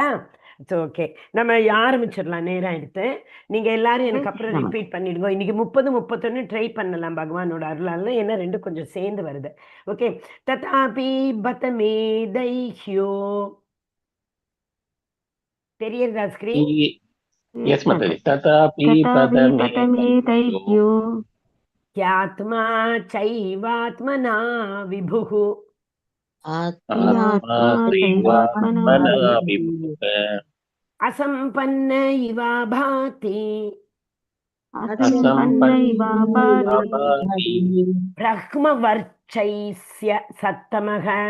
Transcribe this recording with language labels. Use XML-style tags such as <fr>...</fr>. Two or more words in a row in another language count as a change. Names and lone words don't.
<ta>ஓகே, நம்ம ஆரம்பிச்சிடலாம் நேரம் எடுத்து. நீங்க எல்லாரும் எனக்கு அப்புறம் ரிப்பீட் பண்ணிடுங்க. இன்னைக்கு 30-31 ட்ரை பண்ணலாம் பகவானோட அருளால, ஏன்னா 2 கொஞ்சம் சேர்ந்து வருது. ஓகே.</ta> <sa>ததாபி பதமே தைஹ்யோ</sa> <ta>தெரியுதா ஸ்கிரீன்?</ta> <en>Yes, Mataji.</en> <sa>Tatapi patame daihyo க்யாத்மா சைவாத்மனா விபுஹு அசம்பன்ன இவா பாதி பிரஹ்மவர்ச்சைஸ்ய சத்தமஹ</sa>